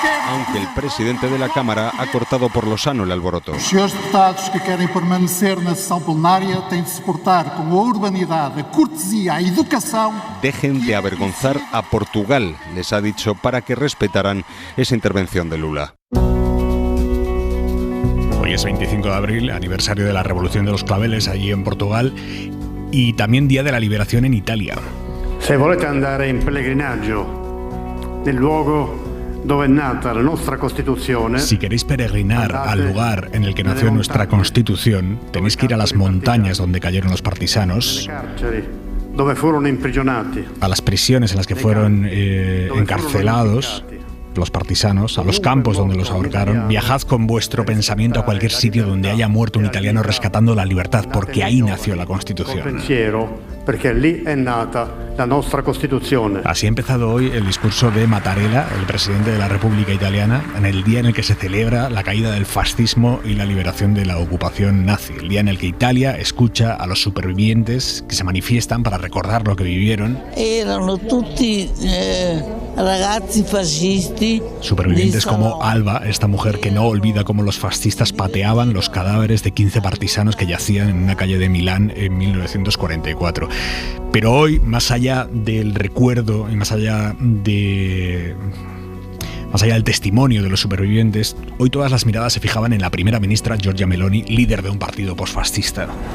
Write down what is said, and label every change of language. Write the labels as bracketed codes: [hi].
[es] Aunque el presidente de la Cámara ha cortado por lo sano el alboroto. [pt] Os seus deputados que querem permanecer na sessão plenária têm de se portar com a urbanidade, a cortesia, a educação. [es] Dejen de avergonzar a Portugal, les ha dicho, para que respetaran esa intervención de Lula. Hoy es 25 de abril, aniversario de la Revolución de los Claveles allí en Portugal y también Día de la Liberación en Italia. [it] Se volete andare in pellegrinaggio nel luogo dove è nata la nostra Costituzione. [es] Si queréis peregrinar al lugar en el que nació nuestra Constitución, tenéis que ir a las montañas donde cayeron los partisanos, [it] dove furono imprigionati, [es] a las prisiones en las que fueron encarcelados los partisanos, a los campos donde los ahorcaron. Viajad con vuestro pensamiento a cualquier sitio donde haya muerto un italiano rescatando la libertad, porque ahí nació la Constitución. [it] Perché lì è nata la nostra Costituzione. [es] Así ha empezado hoy el discurso de Mattarella, el presidente de la República Italiana, en el día en el que se celebra la caída del fascismo y la liberación de la ocupación nazi, el día en el que Italia escucha a los supervivientes que se manifiestan para recordar lo que vivieron. [it] Erano tutti ragazzi fascisti. [es] Supervivientes como Alba, esta mujer que no olvida cómo los fascistas pateaban los cadáveres de 15 partisanos que yacían en una calle de Milán en 1944. Pero hoy, más allá del recuerdo y más allá del testimonio de los supervivientes, hoy todas las miradas se fijaban en la primera ministra Giorgia Meloni, líder de un partido posfascista.